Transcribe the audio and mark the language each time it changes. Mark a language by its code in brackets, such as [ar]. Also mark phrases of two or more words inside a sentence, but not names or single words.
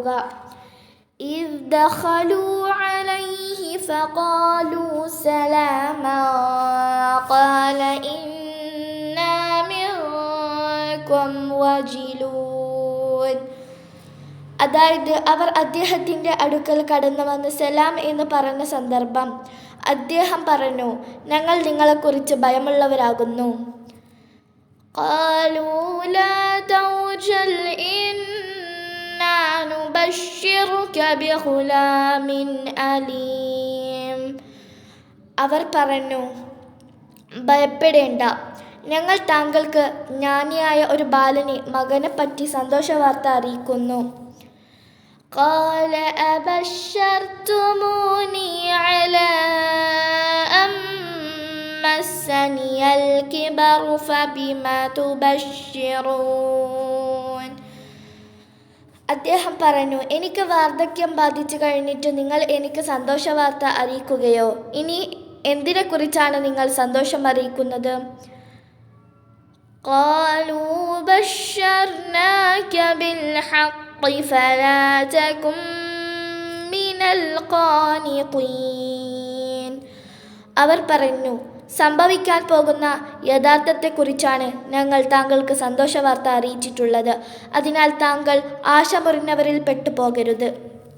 [ar] إذ دخلوا عليه فقالوا سلاما قال إنا منكم وجلون. [ml] അതായത് അവർ അദ്ദേഹത്തിൻ്റെ അടുക്കൽ കടന്നു വന്ന് സലാം എന്ന് പറഞ്ഞ സന്ദർഭം. അദ്ദേഹം പറഞ്ഞു, ഞങ്ങൾ നിങ്ങളെക്കുറിച്ച് ഭയമുള്ളവരാകുന്നു. [ar] قالوا لا توجل إنا نبشرك بغلام أليم. [ml] അവർ പറഞ്ഞു, ഭയപ്പെടേണ്ട, ഞങ്ങൾ താങ്കൾക്ക് ജ്ഞാനിയായ ഒരു ബാലനെ മകനെപ്പറ്റി സന്തോഷവാർത്ത അറിയിക്കുന്നു. [ar] قال أبشرتموني على مسني الكبر فبما تبشرون. [ml] അദ്ദേഹം പറഞ്ഞു, എനിക്ക് വാർദ്ധക്യം ബാധിച്ചു കഴിഞ്ഞിട്ട് നിങ്ങൾ എനിക്ക് സന്തോഷവാർത്ത അറിയിക്കുകയോ? ഇനി എന്തിനെക്കുറിച്ചാണ് നിങ്ങൾ സന്തോഷം അറിയിക്കുന്നത്? [ar] قالوا بشرناك بالحق فلا تكن من القانطين. [ml] അവർ പറഞ്ഞു, സംഭവിക്കാൻ പോകുന്ന യഥാർത്ഥത്തെക്കുറിച്ചാണ് ഞങ്ങൾ താങ്കൾക്ക് സന്തോഷവാർത്ത അറിയിച്ചിട്ടുള്ളത്. അതിനാൽ താങ്കൾ ആശ മുറിഞ്ഞവരിൽ പെട്ടുപോകരുത്.